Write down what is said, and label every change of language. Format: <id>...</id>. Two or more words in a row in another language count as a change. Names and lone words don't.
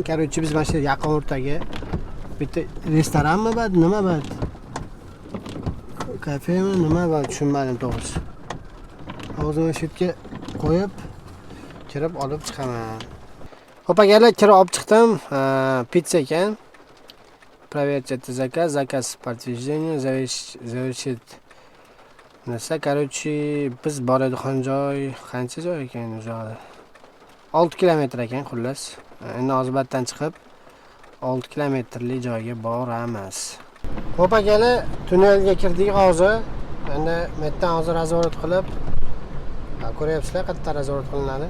<uz>Короче, biz mana shu yaqin o'rtaga bitta restoranmi bu, nima bu? Kafemi, nima bu, tushunmadim to'g'risi. Hozir mana shu yerga qo'yib kirib olib chiqaman. Xo'p, akalar, kirib olib chiqdim. Pizza ekan.</uz> <ru>Проверьте заказ, подтверждение, завершить.</ru> <uz>Nasa, короче, biz boradigan joy qancha joy ekan o'sha? 6 kilometr ekan, xullas. Endi Ozbatdan chiqib 6 kilometrlik joyga boramiz. Xo'p, akalar, tunnelga kirdik hozir. Endi bu yerdan hozir nazorat qilib, ko'ryapsizlar, qayerda nazorat qilinadi.</uz>